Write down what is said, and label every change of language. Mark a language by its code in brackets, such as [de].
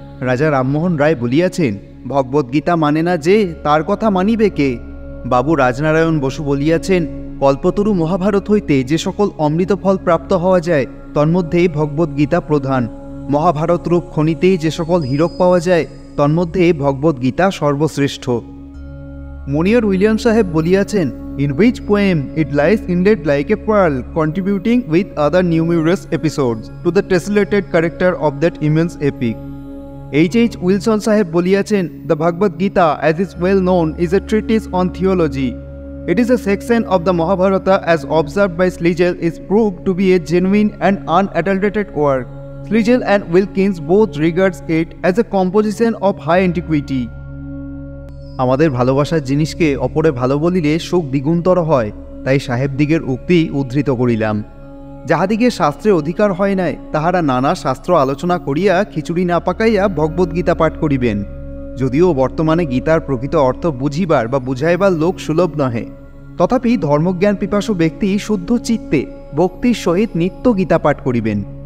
[bn] রাজা রামমোহন রায় বলিয়াছেন, ভগবদ্গীতা মানে না যে, তার কথা মানিবে কে? বাবু রাজনারায়ণ বসু বলিয়াছেন, কল্পতরু মহাভারত হইতে যে সকল অমৃত ফল প্রাপ্ত হওয়া যায় তন্মধ্যে ভগবদ্গীতা প্রধান। মহাভারত রূপ খনিতে যে সকল হীরক পাওয়া যায় তন্মধ্যে ভগবদ্গীতা সর্বশ্রেষ্ঠ। মনিয়র উইলিয়াম সাহেব বলিয়াছেন, [en] in which poem it lies inlaid like a pearl, contributing with other numerous episodes to the tessellated character of that immense epic. H.H. Wilson Saheb [bn] বলিয়াছেন, [en] the Bhagavad Gita, as is well known, is a treatise on theology. It is a section of the Mahabharata as observed by Schlegel is proved to be a genuine and unadulterated work. Schlegel and Wilkins both regards it as a composition of high antiquity. [bn] আমাদের ভালোবাসার জিনিসকে অপরে ভালো বলিলে সুখ দ্বিগুণতর হয়, তাই সাহেবদিগের উক্তি উদ্ধৃত করিলাম। যাহাদিগের শাস্ত্রে অধিকার হয় নাই তাহারা নানা শাস্ত্র আলোচনা করিয়া খিচুড়ি না পাকাইয়া ভগবদ্গীতা পাঠ করিবেন। যদিও বর্তমানে গীতার প্রকৃত অর্থ বুঝিবার বা বুঝাইবার লোক সুলভ নহে, তথাপি ধর্মজ্ঞান পিপাসু ব্যক্তি শুদ্ধ চিত্তে ভক্তির সহিত নিত্য গীতা পাঠ করিবেন।